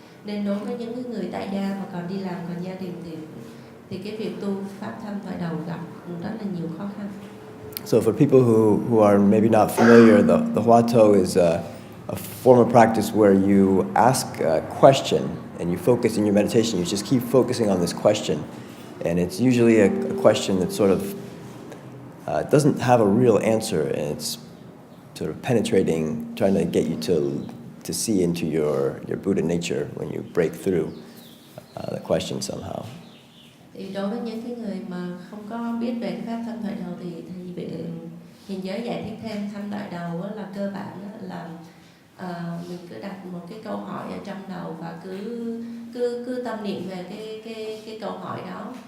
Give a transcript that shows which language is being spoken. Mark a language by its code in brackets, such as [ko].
[vi] Nên đối với những người tại gia mà còn đi làm còn gia đình thì cái việc tu pháp tham thoại đầu gặp rất là nhiều khó khăn. [en] So for people who are maybe not familiar, the Huatou is a form of practice where you ask a question and you focus in your meditation. You just keep focusing on this question, and it's usually a question that sort of doesn't have a real answer, and it's sort of penetrating, trying to get you to see into your Buddha nature when you break through the question somehow. [vi] Thì đối với những cái người mà không có biết về cái pháp tham thoại đầu thì hiện giới giải thích thêm tham thoại đầu là cơ bản là mình cứ đặt một cái câu hỏi ở trong đầu và cứ tâm niệm về cái câu hỏi đó.